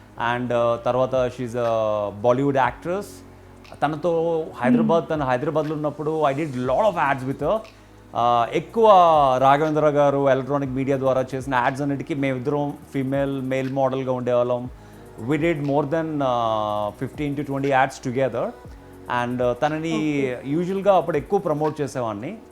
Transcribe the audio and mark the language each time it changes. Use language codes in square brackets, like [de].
[en] And తర్వాత she's Bollywood actress. [te] తనతో తను హైదరాబాద్లో ఉన్నప్పుడు [en] I did lot of ads with. [te] ఎక్కువ రాఘవేంద్ర గారు ఎలక్ట్రానిక్ మీడియా ద్వారా చేసిన యాడ్స్ అన్నిటికీ మేమిద్దరం మేల్ మోడల్గా ఉండేవాళ్ళం. [en] we did more than 15 to 20 ads together. [te] And తనని యూజువల్గా అప్పుడు ఎక్కువ ప్రమోట్ చేసేవాడిని.